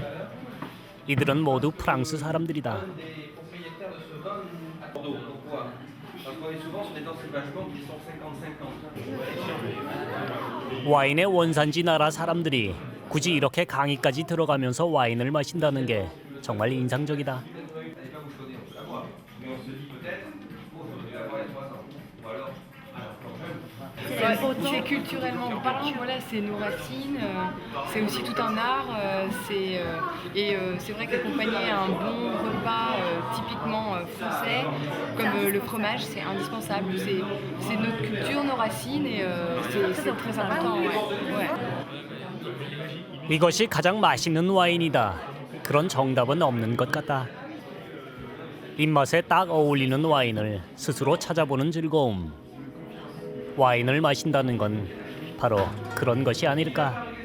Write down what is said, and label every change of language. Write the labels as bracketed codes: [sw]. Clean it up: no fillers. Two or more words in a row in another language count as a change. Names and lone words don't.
[ko] 이들은 모두 프랑스 사람들이다. 와인의 원산지 나라 사람들이 굳이 이렇게 강의까지 들어가면서 와인을 마신다는 게 정말 인상적이다. [fr] C'est culturellement parlant, voilà, c'est nos racines, c'est aussi tout un art, c'est vrai qu'accompagner un bon repas typiquement français, comme le fromage, c'est indispensable, c'est notre culture, nos racines et c'est très important. Ouais. [ko] 이것이 가장 맛있는 와인이다. 그런 정답은 없는 것 같다. 입맛에 딱 어울리는 와인을 스스로 찾아보는 즐거움. 와인을 마신다는 건 바로 그런 것이 아닐까.